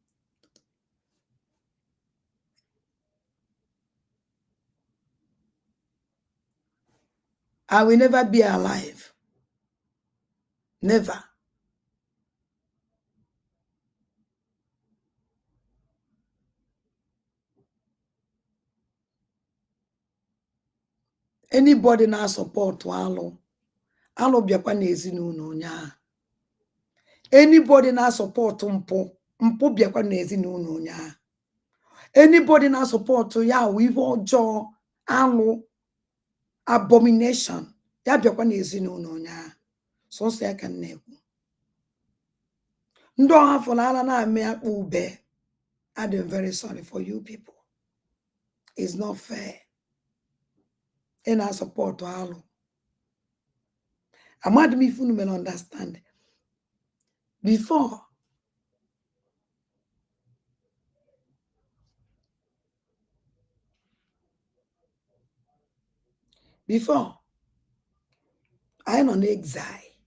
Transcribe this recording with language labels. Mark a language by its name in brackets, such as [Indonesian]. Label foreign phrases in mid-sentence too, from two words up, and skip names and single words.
[English] I will never be alive. Never. [Igbo] Anybody na support alụ bịakwa n'ezinụlọ onye ahụ. Anybody na support mpụ bịakwa n'ezinụlọ onye ahụ. Anybody na support ya wụ ihe ọjọọ alụ abomination ya bịakwa n'ezinụlọ onye ahụ. Sọsọ ya ka na-ekwu. Ndị ọha fọrọ ala na-amị akpụ ube. [English] I'm very sorry for you people. It's not fair. And I support alụ. Amad me if you may understand. Before I'm on exile.